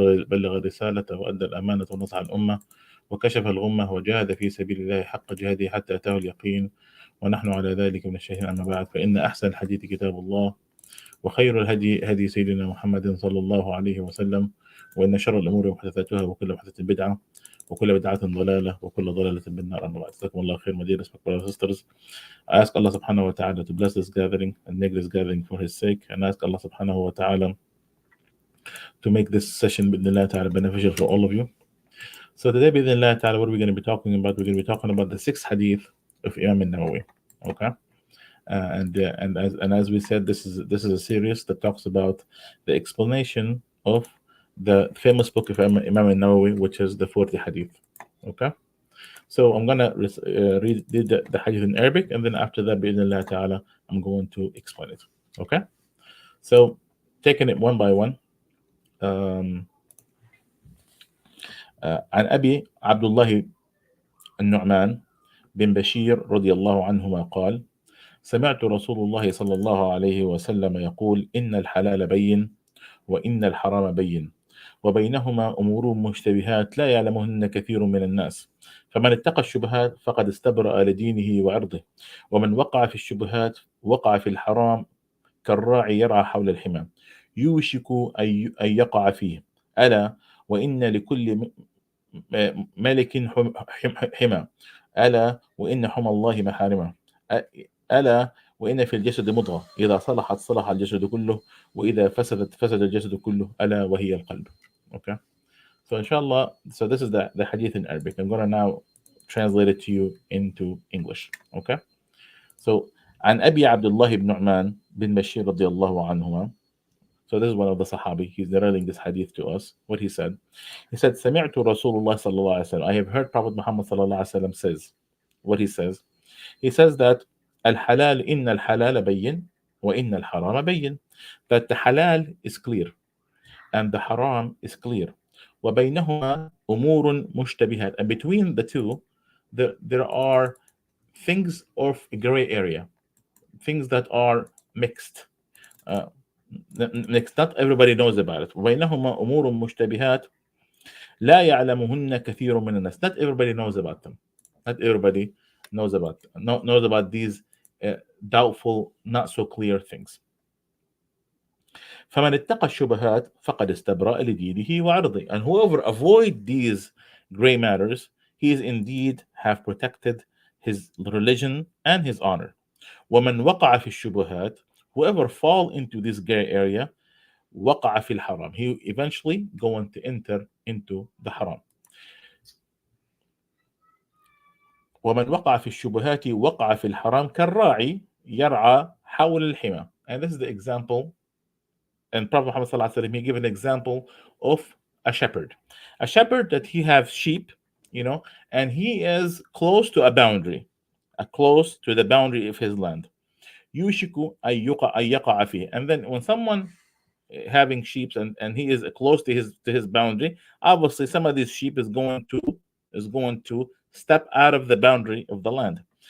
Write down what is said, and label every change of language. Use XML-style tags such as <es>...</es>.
<ar>بلغ الرسالة وأدى الأمانة ونصح الأمة وكشف الغمة وجاهد في سبيل الله حق جهاده حتى أتاه اليقين، ونحن على ذلك من الشاهدين. أما بعد، فإن أحسن الحديث كتاب الله، وخير الهدي هدي سيدنا محمد صلى الله عليه وسلم، وإن شر الأمور محدثاتها وكل محدثة بدعة وكل بدعة ضلالة وكل ضلالة بالنار. أما بعد، جزاكم الله خير,</ar> <en>my dear respected brothers and sisters. I ask Allah subhanahu wa ta'ala to bless this gathering and make this gathering for His sake, and ask Allah subhanahu wa ta'ala to make this session bidnillah ta'ala beneficial for all of you. So today bidnillah ta'ala, what are we going to be talking about? We're going to be talking about the sixth hadith of Imam al-Nawawi. Okay. And as we said, this is a series that talks about the explanation of the famous book of Imam al-Nawawi, which is the 40 hadith. Okay, so I'm gonna read the hadith in Arabic, and then after that, bi'idhnillah ta'ala, I'm going to explain it. Okay, so taking it one by one.</en> <ar>عن أبي عبد الله النعمان بن بشير رضي الله عنهما قال: سمعت رسول الله صلى الله عليه وسلم يقول: إن الحلال بين وإن الحرام بين وبينهما أمور مشتبهات لا يعلمهن كثير من الناس، فمن اتقى الشبهات فقد استبرأ لدينه وعرضه، ومن وقع في الشبهات وقع في الحرام كالراعي يرعى حول الحمى يوشك أن يقع فيه. ألا وإن لكل ملك حمى، ألا وإن حمى الله محارمه، ألا وإن في الجسد مضغة إذا صلحت صلح الجسد كله وإذا فسدت فسد الجسد كله ألا وهي القلب.</ar> <en>Okay, so inshallah, so this is the hadith in Arabic. I'm going to now translate it to you into English. Okay, so</en> <ar>عن أبي عبد الله بن نعمان بن بشير رضي الله عنهما.</ar> <en>So this is one of the Sahabi. He's narrating this hadith to us. What he said</en> <ar>سمعت رسول الله صلى الله عليه وسلم.</ar> <en>I have heard Prophet Muhammad</en> <ar>صلى الله عليه وسلم</ar> <en>says. What he says that</en> <ar>الحلال إن الحلال بين وإن الحرام بين,</ar> <en>that the halal is clear and the haram is clear.</en> <ar>وبينهما أمور مشتبهات,</ar> <en>and between the two there are things of a gray area, things that are mixed. Not everybody knows about it.</en> <ar>وبينهما أمور مشتبهات لا يعلمهن كثير من الناس.</ar> <en>Not everybody knows about them. Not everybody knows about these doubtful, not so clear things.</en> <ar>فمن اتقى الشبهات فقد استبرأ لدينه وعرضه,</ar> <en>and whoever avoid these gray matters, he is indeed have protected his religion and his honor.</en> <ar>ومن وقع في الشبهات,</ar> <en>whoever fall into this gray area,</en> <ar>وقع في الحرام,</ar> <en>he eventually going to enter into the haram.</en> <ar>ومن وقع في الشبهات وقع في الحرام كالراعي يرعى حول الحمى.</ar> <en>And this is the example, and Prophet Muhammad sallallahu alaihi wasallam, he gave an example of a shepherd that he have sheep, and he is close to a boundary, close to the boundary of his land.</en> <ar>يوشك أن يقع فيه,</ar> <en>and then when someone having sheep and he is close to his boundary, obviously some of these sheep is going to step out of the boundary of the land.</en>